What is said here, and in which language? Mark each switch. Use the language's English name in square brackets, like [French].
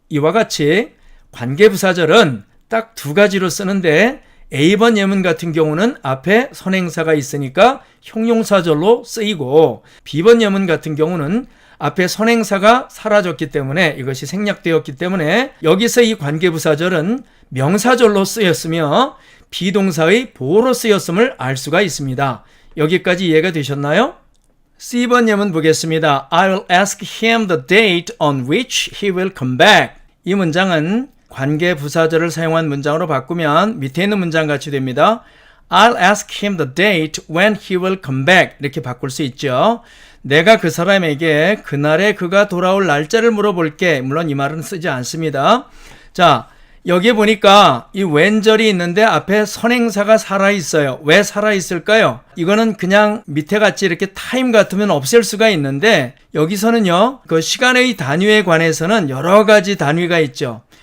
[Korean] 이와 같이 관계부사절은 딱 두 가지로 쓰는데 A번 예문 같은 경우는 앞에 선행사가 있으니까 형용사절로 쓰이고 B번 예문 같은 경우는 앞에 선행사가 사라졌기 때문에 이것이 생략되었기 때문에 여기서 이 관계부사절은 명사절로 쓰였으며 비동사의 보어로 쓰였음을 알 수가 있습니다. 여기까지 이해가 되셨나요? C번 예문 보겠습니다. [English] I will ask him the date on which he will come back. [Korean] 이 문장은 관계부사절을 사용한 문장으로 바꾸면 밑에 있는 문장 같이 됩니다. [English] I'll ask him the date when he will come back. [Korean] 이렇게 바꿀 수 있죠. 내가 그 사람에게 그날에 그가 돌아올 날짜를 물어볼게. 물론 이 말은 쓰지 않습니다. 자, 여기에 보니까 이 when절이 있는데 앞에 선행사가 살아있어요. 왜 살아있을까요? 이거는 그냥 밑에 같이 이렇게 타임 같으면 없앨 수가 있는데 여기서는요, 그 시간의 단위에 관해서는 여러 가지 단위가 있죠.